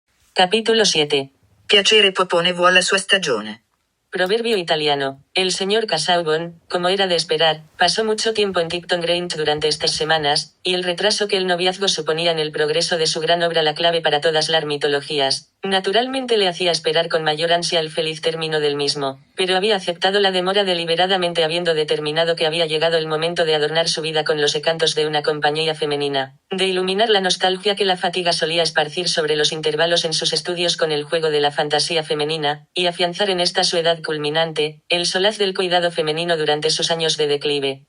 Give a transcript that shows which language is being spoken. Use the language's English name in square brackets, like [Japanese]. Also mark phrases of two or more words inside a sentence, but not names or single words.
[Spanish] Capítulo 7. [Italian] Piacere propone vuole la sua stagione. [Spanish] Proverbio italiano. El señor Casaubon, como era de esperar, pasó mucho tiempo en Tipton Grange durante estas semanas, y el retraso que el noviazgo suponía en el progreso de su gran obra, la clave para todas las mitologías, naturalmente le hacía esperar con mayor ansia el feliz término del mismo, pero había aceptado la demora deliberadamente, habiendo determinado que había llegado el momento de adornar su vida con los encantos de una compañía femenina, de iluminar la nostalgia que la fatiga solía esparcir sobre los intervalos en sus estudios con el juego de la fantasía femenina, y afianzar en esta su edad culminante, el solaz del cuidado femenino durante sus años de declive.